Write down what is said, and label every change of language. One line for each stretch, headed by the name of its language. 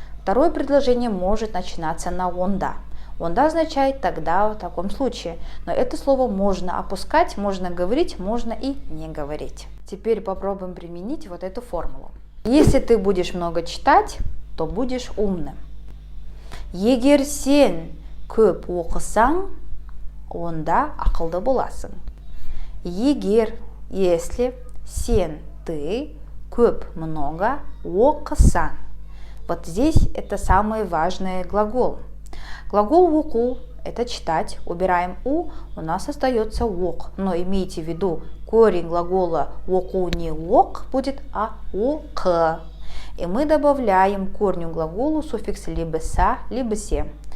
Russian: Второе предложение может начинаться на «онда». «Онда» означает «тогда», в таком случае. Но это слово можно опускать, можно говорить, можно и не говорить. Теперь попробуем применить вот эту формулу. Если ты будешь много читать, то будешь умным.
Kazakh: Егер сен көп оқысаң, онда ақылды боласың. Егер, если, сен, ты, көп, много, оқысаң.
Russian: Вот здесь это самый важный глагол. Глагол «оку» – это читать, убираем «у», у нас остается «ок». Но имейте в виду, корень глагола «оку» не «ок» будет, а «ок». И мы добавляем к корню глаголу суффикс либо «са», либо «се».